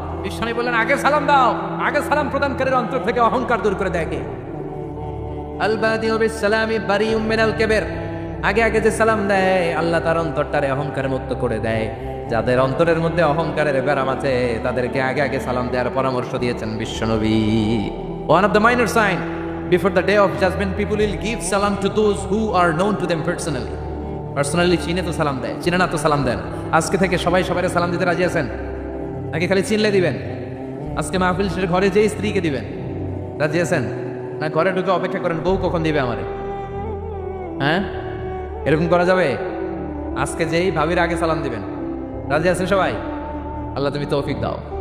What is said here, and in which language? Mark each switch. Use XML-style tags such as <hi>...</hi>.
<bn>বিশ্বনবী বললেন, আগে সালাম দাও। আগে সালাম প্রদানকারীর অন্তর থেকে অহংকার দূর করে দেয় কে?</bn> <ar>আল বাদিউ বিসসালামি বারিউম মিনাল কিবর,</ar> <bn>আগে আগে যে সালাম দেয় আল্লাহ তার অন্তরটারে অহংকার মুক্ত করে দেয়। যাদের অন্তরের মধ্যে অহংকারের ব্যারাম আছে তাদেরকে আগে আগে সালাম দেওয়ার পরামর্শ দিয়েছেন বিশ্বনবী।</bn> <en>One of the minor sign before the day of judgment, people will give salam to those who are known to them personally.</en> <bn>Personally চিনে তো সালাম দেয়, চিনে না তো সালাম দেন। আজকে থেকে সবাই সবাইকে সালাম দিতে রাজি আছেন নাকি খালি চিনলে দিবেন? আজকে মাহফিল শেষে ঘরে যেই স্ত্রীকে দিবেন, রাজি আছেন? না ঘরে ঢুকে অপেক্ষা করেন বউ কখন দিবে আমারে? হ্যাঁ, এরকম করা যাবে? আজকে যেই ভাবির আগে সালাম দিবেন, রাজি আছেন সবাই? আল্লাহ তুমি তৌফিক দাও।</bn>